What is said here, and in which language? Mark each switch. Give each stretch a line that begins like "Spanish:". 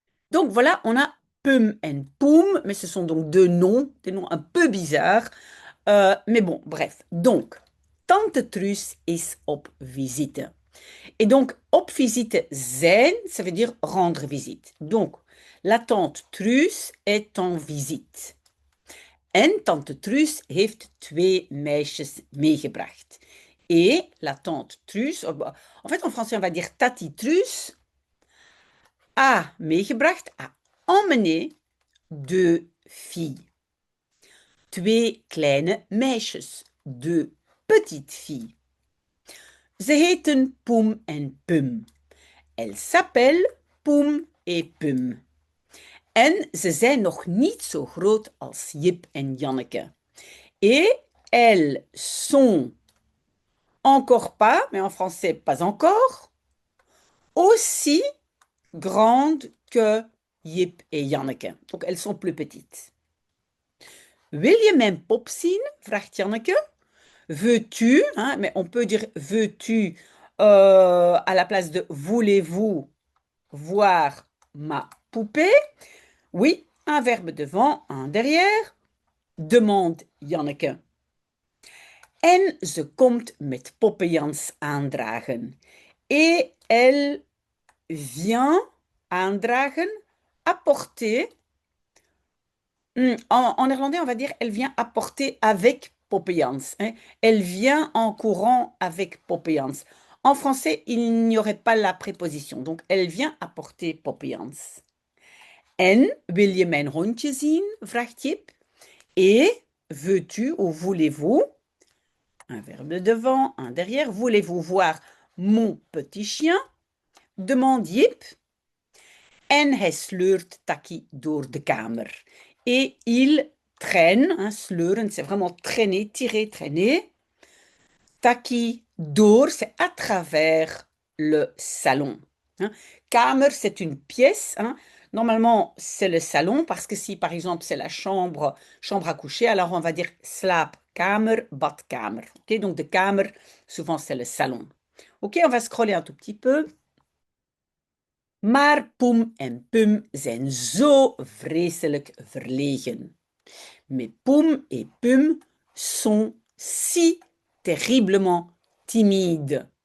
French: Donc voilà, on a Pum et Poum, mais ce sont donc des noms un peu bizarres. Mais bon, bref. Donc,
Dutch: Tante Truus is op visite.
French: Et donc,
Dutch: op visite zijn,
French: ça veut dire rendre visite. Donc, la tante Truus est en visite.
Dutch: En tante Truus heeft 2 meisjes meegebracht.
French: Et la tante Truus, en fait en français on va dire Tati Truus, a meegebracht, a emmené 2 filles.
Dutch: twee kleine meisjes,
French: deux petites filles.
Dutch: Ze heten Poem en Pum.
French: Elles s'appellent Poem et Pum.
Dutch: En ze zijn nog niet zo groot als Jip en Janneke.
French: Et elles sont encore pas, mais en français pas encore, aussi grandes que Jip et Janneke. Donc elles sont plus petites.
Dutch: Wil je mijn pop zien? Vraagt Janneke.
French: Veux-tu, hein, mais on peut dire veux-tu à la place de voulez-vous voir ma poupée? Oui, un verbe devant, un derrière. Demande Janneke.
Dutch: En ze komt met poppenjans aandragen.
French: Et elle vient aandragen, apporter. En néerlandais, on va dire elle vient apporter avec poppenjans. Hein. Elle vient en courant avec poppenjans. En français, il n'y aurait pas la préposition. Donc, elle vient apporter poppenjans.
Dutch: En wil je mijn hondje zien? Vraagt Jip.
French: Et veux-tu ou voulez-vous? Un verbe devant, un derrière. Voulez-vous voir mon petit chien? Demande Jip.
Dutch: En hij sleurt Taki door de kamer.
French: Et il traîne, hein, sleuren, c'est vraiment traîner, tirer, traîner. Taki door, c'est à travers le salon. Hein. Kamer, c'est une pièce. Hein. Normalement, c'est le salon, parce que si, par exemple, c'est la chambre à coucher, alors on va dire slaapkamer, badkamer. Okay, donc de kamer, souvent c'est le salon. Ok, on va scroller un tout petit peu.
Dutch: Maar Poem en Pum zijn zo vreselijk verlegen.
French: Mais Poem et Pum sont si terriblement timides.